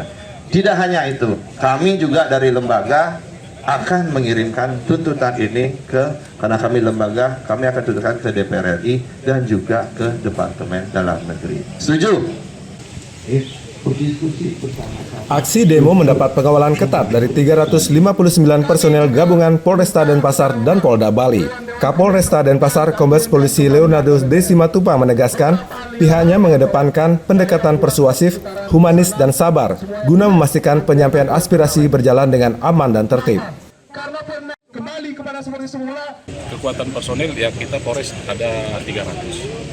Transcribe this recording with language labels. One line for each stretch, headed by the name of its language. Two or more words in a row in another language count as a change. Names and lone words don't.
Indonesian: Tidak hanya itu, kami juga dari lembaga akan mengirimkan tuntutan ini karena kami lembaga, kami akan tunjukkan ke DPR RI dan juga ke Departemen Dalam Negeri. Setuju? Aksi demo mendapat pengawalan ketat dari 359 personel gabungan Polresta Denpasar dan Polda Bali. Kapolresta Denpasar Kombes Polisi Leonardo De Simatupang menegaskan pihaknya mengedepankan pendekatan persuasif, humanis, dan sabar guna memastikan penyampaian aspirasi berjalan dengan aman dan tertib. Kembali kepada seperti semula. Kekuatan personil ya kita Polres ada 300.